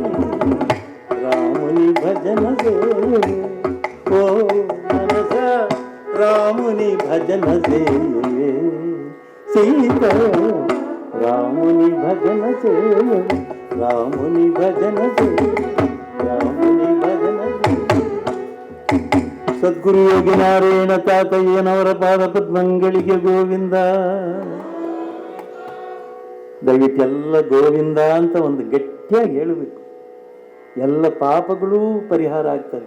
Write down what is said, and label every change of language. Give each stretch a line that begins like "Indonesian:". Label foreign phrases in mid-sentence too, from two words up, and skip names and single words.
Telugu: రాముని భజన చేయవే ఓ మనస రాముని భజన చేయవే సీత రాముని భజన చేయవే రాముని భజన చేయవే
Kannada: ರಾಮನಿ ಭಜನ ಸದ್ಗುರು ಯೋಗಿ ನಾರಾಯಣ ತಾತಯ್ಯನವರ ಪಾದ ಪದ್ಮಂಗಳಿಗೆ ಗೋವಿಂದ. ದಯವಿಟ್ಟು ಎಲ್ಲ ಗೋವಿಂದ ಅಂತ ಒಂದು ಗಟ್ಟಿಯಾಗಿ ಹೇಳಬೇಕು. ಎಲ್ಲ ಪಾಪಗಳೂ ಪರಿಹಾರ ಆಗ್ತದೆ.